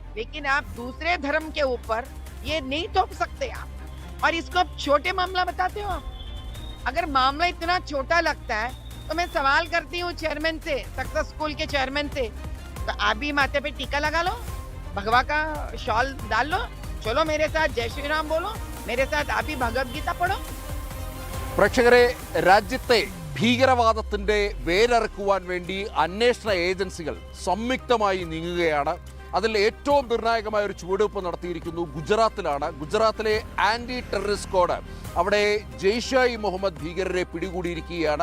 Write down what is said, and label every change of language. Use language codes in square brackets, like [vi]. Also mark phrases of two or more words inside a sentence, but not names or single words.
[hi] लेकिन आप दूसरे धर्म के ऊपर ये नहीं थोप सकते आप, और इसको आप छोटे मामला बताते हो आप। अगर मामला इतना छोटा लगता है तो मैं सवाल करती हूँ चेयरमैन से, सक्सेस स्कूल के चेयरमैन से, तो आप भी माथे पे टीका लगा लो, भगवा का शॉल डाल लो, चलो मेरे साथ जय श्री राम बोलो, मेरे साथ आप भी भगवद गीता पढ़ो। [ml] പ്രേക്ഷകരെ, രാജ്യത്തെ ഭീകരവാദത്തിൻ്റെ വേരറുക്കുവാൻ വേണ്ടി അന്വേഷണ ഏജൻസികൾ സംയുക്തമായി നീങ്ങുകയാണ്. അതിൽ ഏറ്റവും നിർണായകമായ ഒരു ചുവടുവെപ്പ് നടത്തിയിരിക്കുന്നു ഗുജറാത്തിലാണ്. ഗുജറാത്തിലെ [en] Anti Terrorist Squad [ml] അവിടെ ജെയ്ഷെ ഇ മുഹമ്മദ് ഭീകരരെ പിടികൂടിയിരിക്കുകയാണ്.